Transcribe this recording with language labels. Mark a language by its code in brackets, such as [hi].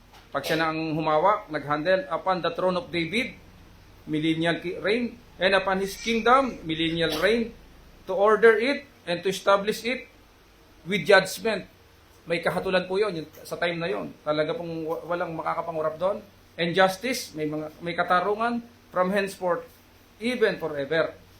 [tl] Pag siya na ang humawak, [en] nag-handle upon the throne of David, millennial reign, and upon His kingdom, millennial reign, to order it and to establish it with judgment. [tl] May kahatulan po yun sa time na yon. Talaga pong walang makakapangurap doon. [en] And justice, [tl] may katarungan [en] from henceforth, even forever.